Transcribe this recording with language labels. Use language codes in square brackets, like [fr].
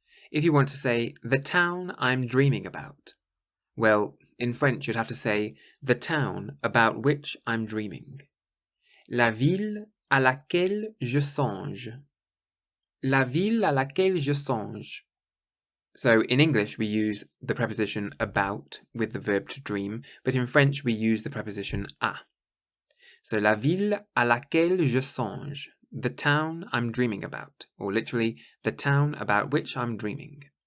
[en] If you want to say, the town I'm dreaming about, well, in French you'd have to say, the town about which I'm dreaming. [fr] La ville à laquelle je songe. La ville à laquelle je songe. [en] So in English we use the preposition about with the verb to dream, but in French we use the preposition à. So [fr] la ville à laquelle je songe, [en] the town I'm dreaming about, or literally, the town about which I'm dreaming.